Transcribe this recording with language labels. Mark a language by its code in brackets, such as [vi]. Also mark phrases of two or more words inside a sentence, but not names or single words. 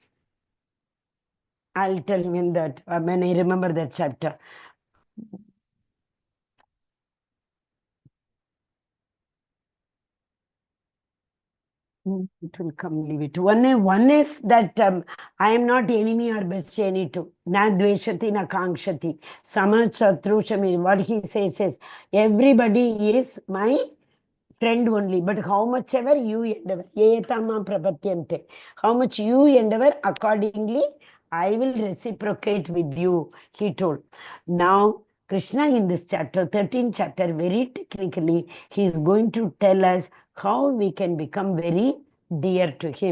[en] I'll tell him that when I remember that chapter. It will come, leave it. One is that I am not enemy or bestie too. [sa] न द्वेषति, न काङ्क्षति. समशत्रुषामि. [en] What he says is, everybody is my friend only, but how much ever you endeavor, how much you endeavor, accordingly, I will reciprocate with you, he told. Now, Krishna in this chapter, 13th chapter, very technically, he is going to tell us how we can become very dear to him.